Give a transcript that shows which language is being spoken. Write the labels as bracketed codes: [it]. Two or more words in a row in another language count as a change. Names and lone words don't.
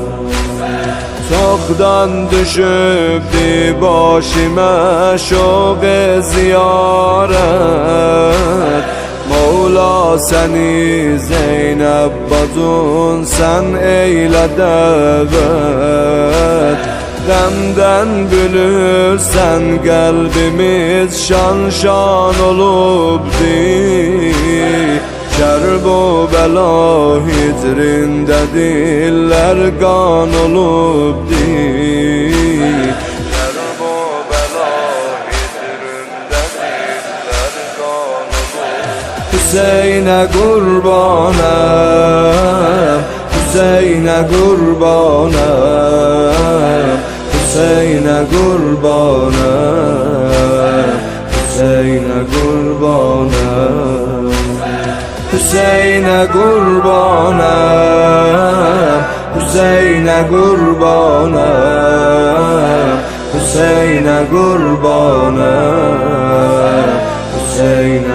[tr] Çokdan düşüptü başıma şoq-ı ziyaret. Mevla seni Zeynep bacın sen eyle davet. [az] Qəmdən gülürsən qəlbimiz şan şan olubdur. Kərb o bəla hicrində dillər qan olubdur. Kərb o bəla hicrində dillər qan olubdur. [tr] Hüseyin'e kurbanım, Hüseyin'e kurbanım, Hüseyin'e kurbanım, Hüseyin'e kurbanım, Hüseyin'e kurbanım, Hüseyin'e kurbanım, Hüseyin'e kurbanım, Hüseyin